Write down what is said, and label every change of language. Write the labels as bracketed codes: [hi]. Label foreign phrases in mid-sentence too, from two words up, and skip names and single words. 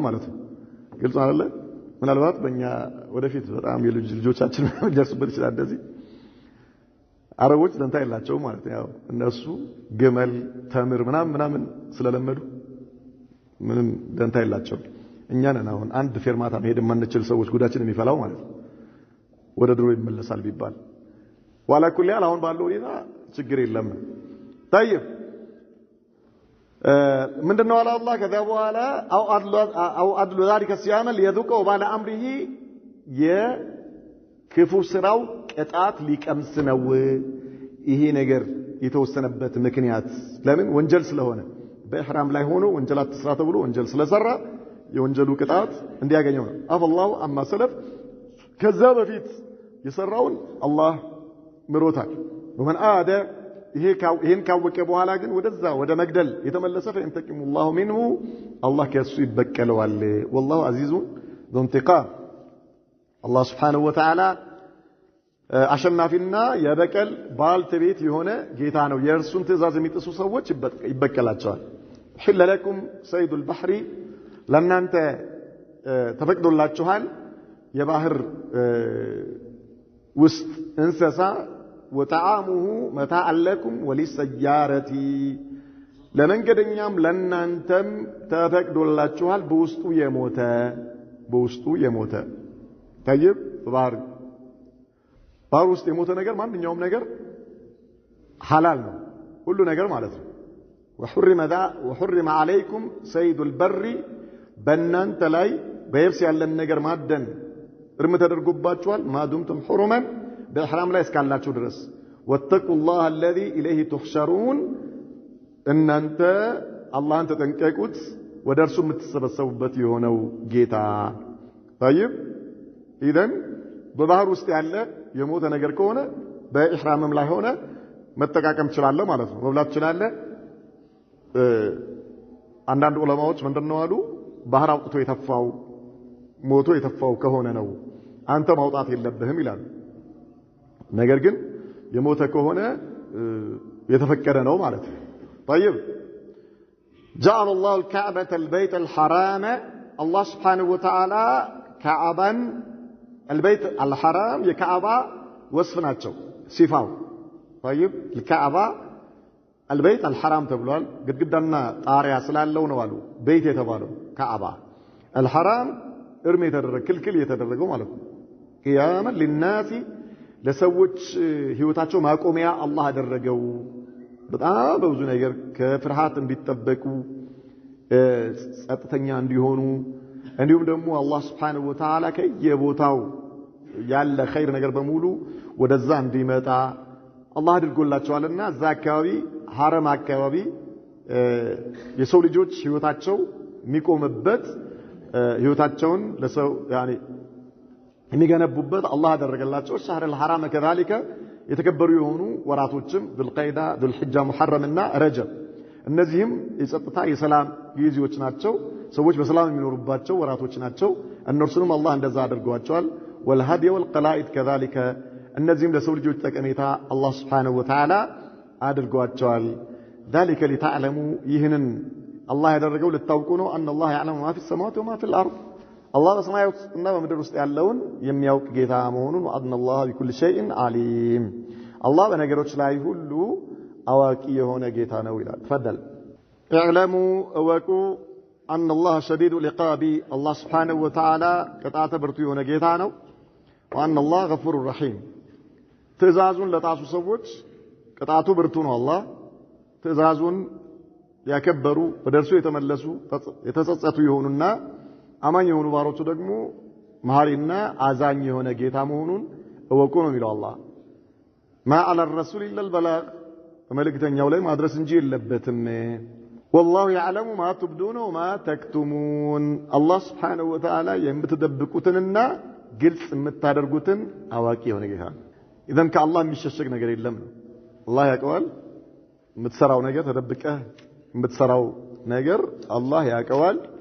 [am] ማለት ነው ግልጽ አይደለ ምናልባት በእኛ ወደፊት በጣም የልጆቻችን ሊደርሱበት ይችላል እንደዚህ አረቦች ደንታ የላቸው ማለት ነው ያው እነሱ ግመል ተምር ምናምን ስለለመዱ ምንም ደንታ የላቸው እኛ ነን አሁን አንድ ፌርማታ መሄድ የማንችል ሰዎች ጉዳችን የሚፈላው ማለት ነው ወደ ድሮ ይመለሳል ቢባል ዋላ ኩል ያል አሁን ባለው ሁኔታ ችግር የለም طيب ምንድነው አለ አላህ ከዛ በኋላ [ar] أو عدل ذلك الصيام ليذوقوا وبال امره [am] የክፉ ስራው ቅጣት ሊቀምስ ነው ይሄ ነገር የተወሰነበት ምክንያት ለምን ወንጀል ስለሆነ በኢህራም ላይ ሆኖ ወንጀል አትስራ ተብሎ ወንጀል ስለሰራ የወንጀሉ ቅጣት እንዲያገኘው ነው [ar] عفا الله عما سلف [am] ከዛ በፊት የሰራውን አላህ ምሮታል [ar] ومن عاد [am] ይሄን ካወቀ በኋላ ግን ወደዛ ወደ መግደል የተመለሰ [ar] فينتقم الله منه [am] አላህ ከሱ ይበቀለዋል [ar] والله عزيز ذو انتقام [am] አላህ [ar] سبحانه وتعالى [am] አሸናፊና የበቀል ባልተቤት የሆነ ጌታ ነው የእርሱን ትእዛዝ የሚጥሱ ሰዎች ይበቀላቸዋል [ar] حل لكم صيد البحر [am] ለእናንተ ተፈቅዶላችኋል የባህር ውስጥ እንስሳ [ar] وطعامه متاعا لكم وللسيارة [am] ለመንገደኛም ለናንተም ተፈቅዶላችኋል በውስጡ የሞተ طيب ባህር ውስጥ የሞተ ነገር ማንኛውም ነገር ሐላል ነው ሁሉ ነገር ማለት ነው [ar] وحرم عليكم صيد البر [am] በእናንተ ላይ በየብስ ያለን ነገር ማደን እርም ተደርጎባችኋል [ar] ما دمتم حرما [am] በኢሕራም ላይ እስካላችሁ ድረስ [ar] واتقوا الله الذي إليه تحشرون [am] እናንተ አላህን ተጠንቀቁት ወደ እርሱ የምትሰበሰቡበት የሆነው ጌታ [ar] طيب إذن [am] በባህር ውስጥ ያለ የሞተ ነገር ከሆነ በኢሕራምም ላይ ሆነ መጠቃቀም ይችላል ማለት ነው መብላት ይችላል አንዳንድ ዑለማዎች ምንድነው አሉ ባህር አውጥቶ የተፋው ሞቶ የተፋው ከሆነ ነው አንተ ማውጣት የለብህም ይላል ነገር ግን የሞተ ከሆነ የተፈቀደ ነው ማለት ነው [ar] طيب جعل الله الكعبة البيت الحرام الله سبحانه وتعالى كعبا البيت الحرام [am] የካዕባ ወስፍ ናቸው ሲፋው [ar] طيب الكعبة البيت الحرام [am] ተብሏል ግድግዳና ጣሪያ ስላለው ነው አሉ ቤት የተባለው ካዕባ الحرام እርም የተደረገ ክልክል የተደረገው ማለት ነው [ar] قياما للناس [am] ለሰዎች ህይወታቸው ማቆሚያ አላህ አደረገው በጣም በብዙ ነገር ከፍርሃት እንዲጠበቁ ጸጥተኛ እንዲሆኑ እንዲሁም ደግሞ አላህ [ar] سبحانه وتعالى [am] ከየቦታው ያለ ኸይር ነገር በሙሉ ወደዛ እንዲመጣ አላህ አድርጎላቸዋልና እዛ አካባቢ ሐረም አካባቢ የሰው ልጆች ህይወታቸው የሚቆምበት ህይወታቸውን ለሰው ያኒ የሚገነቡበት አላህ አደረገላቸው [ar] شهر الحرام كذلك [am] የተከበሩ የሆኑ ወራቶችም ذልቀይዳ ذልሕጃ ሙሐረምና ረጀብ እነዚህም የጸጥታ የሰላም ጊዜዎች ናቸው ሰዎች በሰላም የሚኖሩባቸው ወራቶች ናቸው እነርሱንም አላህ እንደዛ አድርጓቸዋል [ar] والهدي والقلائد كذلك [am] እነዚህም ለሰው ልጆች ጠቀሜታ አላህ [ar] سبحانه وتعالى [am] አድርጓቸዋል ذلك [ar] لتعلموا [am] ይህንን አላህ ያደረገው ልታውቁ ነው [ar] ان الله يعلم ما في السماوات وما في الارض الله [am] በሰማያትና በምድር ውስጥ ያለውን የሚያውቅ ጌታ መሆኑን [ar] وان الله بكل شيء عليم الله በነገሮች [am] ላይ ሁሉ አዋቂ የሆነ ጌታ ነው ይላል [ar] ተፈضل اعلموا وقوا ان الله شديد العقاب الله سبحانه وتعالى [am] ቅጣት ብርቱ የሆነ ጌታ ነው [ar] وان الله غفور رحيم [am] ትእዛዙን ለጣሱ ሰዎች ቅጣቱ ብርቱ ነው አላህ ትእዛዙን ያከበሩ ወደርሱ የተመለሱ የተጸጸቱ ይሆኑና አማኝ የሆኑ ባሮቹ ደግሞ መሐሪና አዛኝ የሆነ ጌታ መሆኑን እወቁ ነው የሚለው አላህ [ar] ما على الرسول الا البلاغ [am] መልእክተኛው ላይ ማድረስ እንጂ የለበትም [ar] والله يعلم ما تبدون وما تكتمون الله سبحانه وتعالى [am] የምትደብቁትንና ግልጽ የምታደርጉትን አዋቂ የሆነ ጌታ اذا ከአላህ የሚሸሸግ ነገር የለም አላህ ያውቀዋል የምትሰራው ነገር ተደብቀህ የምትሰራው ነገር አላህ ያውቀዋል